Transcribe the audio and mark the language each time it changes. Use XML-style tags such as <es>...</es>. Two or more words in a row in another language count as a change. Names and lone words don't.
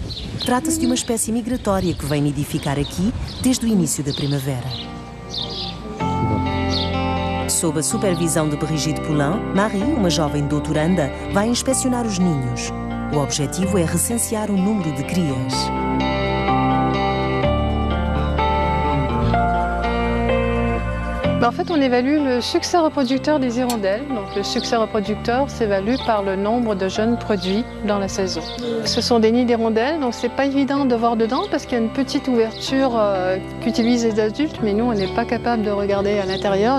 <pt>Trata-se de uma espécie migratória que vem nidificar aqui desde o início da primavera. Sob a supervisão de Brigitte Poulain, Marie, uma jovem doutoranda, vai inspecionar os ninhos. O objetivo é recensear o número de crias.</pt> <fr>En fait, on évalue le succès reproducteur des hirondelles. Donc, le succès reproducteur s'évalue par le nombre de jeunes produits dans la saison. Ce sont des nids d'hirondelles, donc c'est pas évident de voir dedans parce qu'il y a une petite ouverture qu'utilisent les adultes, mais nous, on n'est pas capable de regarder à l'intérieur.</fr>